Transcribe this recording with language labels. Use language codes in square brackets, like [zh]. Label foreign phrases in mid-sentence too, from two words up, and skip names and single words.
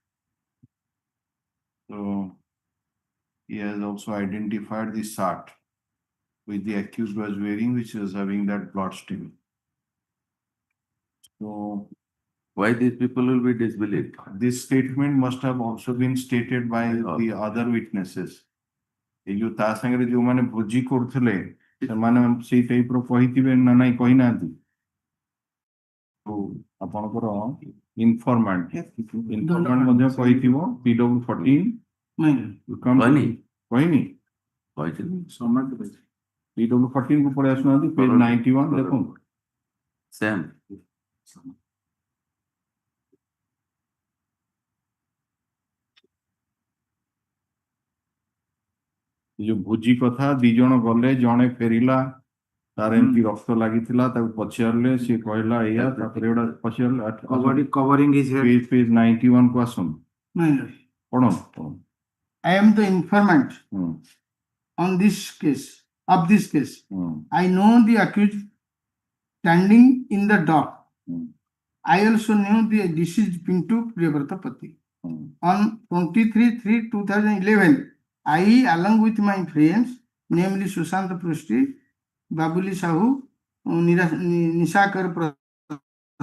[en] So he has also identified the shirt which the accused was wearing, which was having that blood stain. So Why these people will be disbelieved? this statement must have also been stated by the other witnesses. [or] ଏ ଯୋଉ ତା ସାଙ୍ଗରେ ଯୋଉମାନେ ଭୋଜି କରୁଥିଲେ ସେମାନେ ସେଇ ଟାଇପର କହିଥିବେ ନା ନାଇଁ କହିନାହାନ୍ତି? ଆପଣଙ୍କର ଇନଫର୍ମାଣ୍ଟ ମଧ୍ୟ କହିଥିବ PW14 କହିନି PW14 କୁ ପଳେଇ ଆସୁନାହାନ୍ତି, ପେଜ 91 ଦେଖନ୍ତୁ। Same. ଯୋଉ ଭୋଜି କଥା, 2 ଜଣ ଗଲେ, ଜଣେ ଫେରିଲା, ତାର ଏମିତି ରକ୍ତ ଲାଗିଥିଲା, ତାକୁ ପଚାରିଲେ, ସିଏ କହିଲା ଏଇଆ, ତାପରେ ଏଗୁଡା ପଚାରିଲେ [en] covering his head. [or] page 91 କୁ ଆସନ୍ତୁ, ପଢନ୍ତୁ। [en] I am the informant on this case. I know the accused standing in the dock. I also knew the deceased Pintu Priyavrata Pati. On 23/3/2011, I, along with my friends, namely Sushant Prusti, Babuli Sahoo, Nishakar